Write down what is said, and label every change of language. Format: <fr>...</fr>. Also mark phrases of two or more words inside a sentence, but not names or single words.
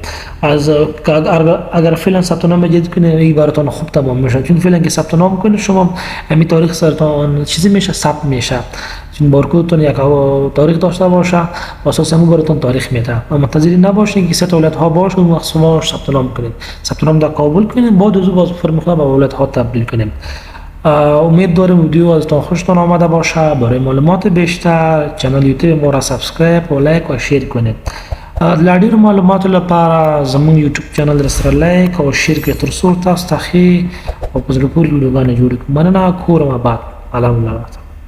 <fa>از اگر فعلا ثبت نام جدید کنید این براتون خوب تمام میشه، چون فعلا که ثبت نام کنید شما همین تاریخ سرتون چیزی میشه ثبت میشه، چون بارکدتون یک تاریخ داشته باشه و اساس همون براتون تاریخ میده. اما منتظر نباشید که سه ولایت ها باشه و شما ثبت نام کنید، ثبت نام در کابل کنید، بعد از اون باز فرمای خود به ولایت ها تبدیل کنیم. امید دارم ویدیو ازتان خوشتان آمده باشه. برای معلومات بیشتر کانال یوتیوب ما را سابسکرایب و لایک و شیر کنید.</fa> <ps>د ډیرو معلوماتو لپاره زموږ</ps> <en>YouTube channel</en> <ps>را سره لایک او شیر کړئ تر څو تاسو ته ښې او په زړه پورې ویډیوګانې جوړې کړو. مننه، کور م آباد. سلام علیکم.</ps>